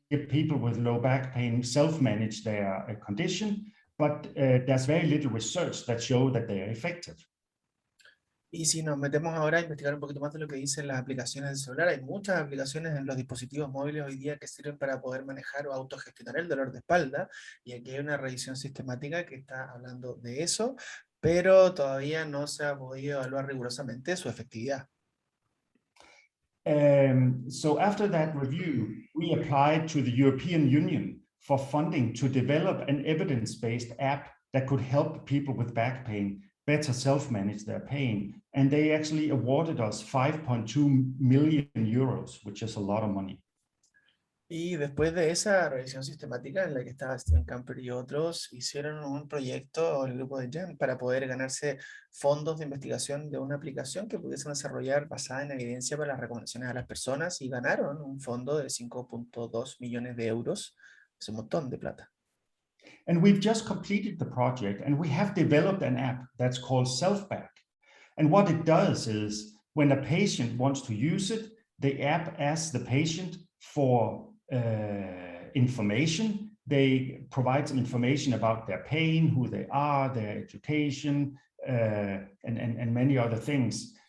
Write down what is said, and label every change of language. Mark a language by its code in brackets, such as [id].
[en] people with low back pain self-manage their condition, but there's very little research that show that they are effective. [es] Y si nos metemos ahora a investigar un poquito más de lo que dicen las aplicaciones del celular, hay muchas aplicaciones en los dispositivos móviles hoy día que sirven para poder manejar o autogestionar el dolor de espalda, y aquí hay una revisión sistemática que está hablando de eso, pero todavía no se ha podido evaluar rigurosamente su efectividad. [en] So after that review, we applied to the European Union for funding to develop an evidence-based app that could help people with back pain better self-manage their pain. And they actually awarded us 5.2 million euros, which is a lot of money. [es] Y después de esa revisión sistemática en la que estaba Steven Camper y otros, hicieron un proyecto, el grupo de Jan, para poder ganarse fondos de investigación de una aplicación que pudiesen desarrollar basada en evidencia para las recomendaciones a las personas, y ganaron un fondo de 5.2 millones de euros. Es un montón de plata. [en] And we've just completed the project, and we have developed an app that's called SelfBack. And what it does is, when a patient wants to use it, the app asks the patient for information. They provide some information about their pain, who they are, their education, and many other things.